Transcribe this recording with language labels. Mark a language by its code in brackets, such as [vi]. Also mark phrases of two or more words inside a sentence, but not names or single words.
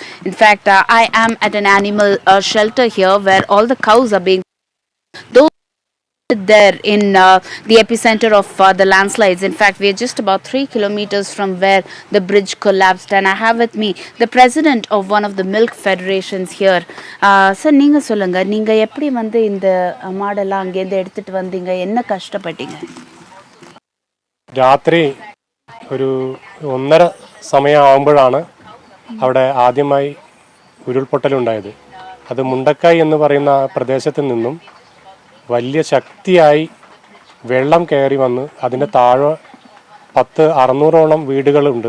[en] In fact, I am at an animal shelter here where all the cows are being those there in the epicenter of the landslides. In fact, we are just about 3 kilometers from where the bridge collapsed, and I have with me the president of one of the milk federations here. Sir, [ta] நீங்க சொல்லுங்க, நீங்க எப்படி வந்து இந்த மாடெல்லாம் அங்கே இருந்து எடுத்துட்டு வந்தீங்க, என்ன கஷ்டப்பட்டீங்க? [ml] രാത്രി ഒരു 1:30 സമയമാകുമ്പോഴാണ് അവിടെ ആദ്യമായി ഉരുൾപൊട്ടലുണ്ടായത്. അത് മുണ്ടക്കായ് എന്ന് പറയുന്ന പ്രദേശത്ത് നിന്നും വലിയ ശക്തിയായി വെള്ളം കയറി വന്ന് അതിൻ്റെ താഴെ 600ഓളം വീടുകളുണ്ട്.